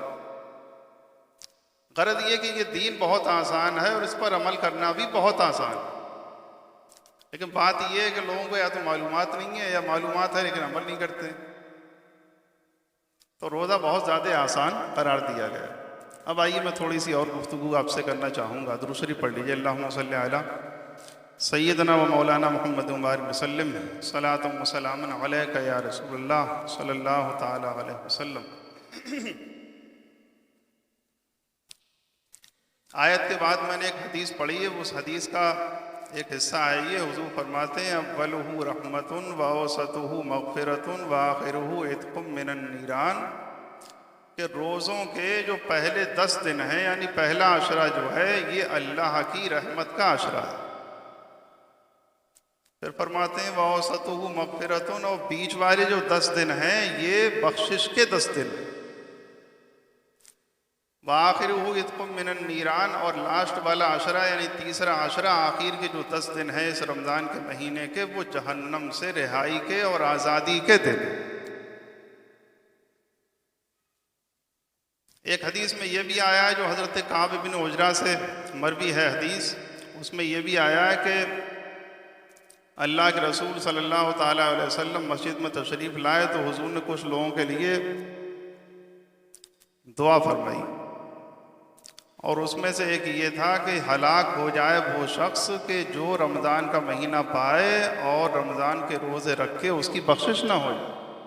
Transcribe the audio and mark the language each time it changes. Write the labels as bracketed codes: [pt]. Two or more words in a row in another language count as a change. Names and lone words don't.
[hi] ग़रज़ ये कि ये दीन बहुत आसान है और इस पर अमल करना भी बहुत आसान है। लेकिन बात यह है कि लोगों को या तो मालूमात नहीं है या मालूमात है लेकिन अमल नहीं करते। तो रोज़ा बहुत ज़्यादा आसान करार दिया गया। अब आइए मैं थोड़ी सी और गुफ्तगू आपसे करना चाहूँगा। दुरूद शरीफ पढ़ लीजिए। [ar] اللهم صل على سيدنا ومولانا محمد مبارك وسلم صلاة وسلام عليك يا رسول الله صلى الله تعالى عليه وسلم. [hi] आयत के बाद मैंने एक हदीस पढ़ी है, उस हदीस का एक हिस्सा है ये। हुज़ूर फरमाते हैं [ar] أوله رحمة وأوسطه مغفرة وآخره عتق من النيران, [hi] कि रोज़ों के जो पहले 10 दिन हैं यानी पहला अशरा जो है ये अल्लाह की रहमत का अशरा है। फिर फरमाते हैं [ar] وأوسطه مغفرة, [hi] और बीच वाले जो 10 दिन हैं ये बख्शिश के 10 दिन हैं। [ar] وآخره عتق من النيران, [hi] और लास्ट वाला अशरा यानी तीसरा अशरा, आखिर के जो 10 दिन हैं इस रमज़ान के महीने के, वो जहन्नम से रिहाई के और आज़ादी के दिन। एक हदीस में यह भी आया है जो हज़रत काब इब्न उजरा से मरवी है हदीस, उसमें यह भी आया है कि अल्लाह के रसूल [ar] صلى الله تعالى عليه وسلم [hi] मस्जिद में तशरीफ़ लाए तो हुज़ूर ने कुछ लोगों के लिए दुआ फरमाई, और उसमें से एक ये था कि हलाक हो जाए वो शख्स कि जो रमज़ान का महीना पाए और रमज़ान के रोज़े रखे उसकी बख्शिश ना हो जाए।